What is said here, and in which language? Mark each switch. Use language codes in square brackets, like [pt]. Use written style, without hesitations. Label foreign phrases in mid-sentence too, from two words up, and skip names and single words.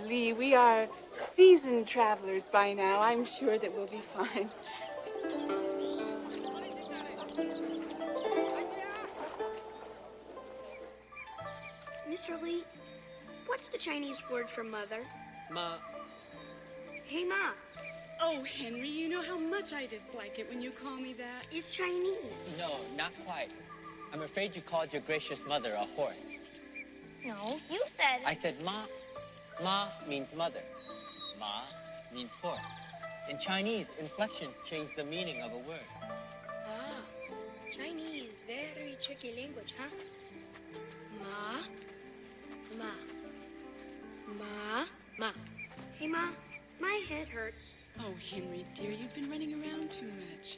[en] Lee, we are seasoned travelers by now. I'm sure that we'll be fine. Mr. Lee, what's the Chinese word for mother? Ma. Hey, Ma. Oh, Henry, you know how much I dislike it when you call me that. It's Chinese. No, not quite. I'm afraid you called your gracious mother a horse. No, you said... I said ma. Ma means mother. Ma means horse. In Chinese, inflections change the meaning of a word. Ah, Chinese, very tricky language, huh? [zh] Ma, ma, ma, ma. [en] Hey, Ma, my head hurts. Oh, Henry, dear, you've been running around too much.